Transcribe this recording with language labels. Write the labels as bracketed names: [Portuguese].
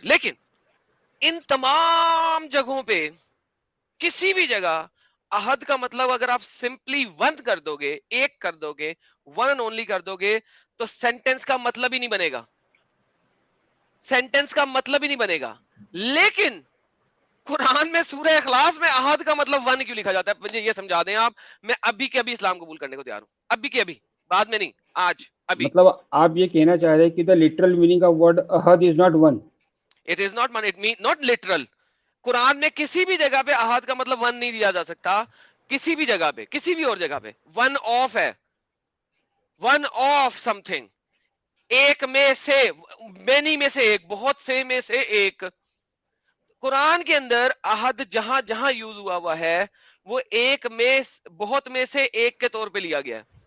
[Urdu] لیکن ان تمام جگہوں پہ کسی بھی جگہ عہد کا مطلب اگر آپ سمپلی ون کر دو گے, ایک کر دو گے, ون اینڈ اونلی کر دو گے, تو سینٹینس کا مطلب ہی نہیں بنے گا, سینٹینس کا مطلب ہی نہیں بنے گا. لیکن قرآن میں سورہ اخلاص میں عہد کا مطلب ون کیوں لکھا جاتا ہے, مجھے یہ سمجھا دیں آپ. میں ابھی کے ابھی اسلام قبول کرنے کو تیار ہوں, ابھی کے ابھی, بعد میں نہیں, آج ابھی. مطلب آپ یہ کہنا چاہ رہے ہیں کہ [English] The literal meaning of word عہد is not one. It is not, it mean not literal. [Urdu] قرآن میں کسی بھی جگہ پہ عہد کا مطلب ون نہیں دیا جا سکتا, کسی بھی جگہ پہ, کسی بھی اور جگہ پہ. ون آف ہے, ون آف سم تھنگ, ایک میں سے, مینی میں سے ایک, بہت سے میں سے ایک. قرآن کے اندر عہد جہاں جہاں یوز ہوا ہے وہ ایک میں, بہت میں سے ایک کے طور پہ لیا گیا ہے.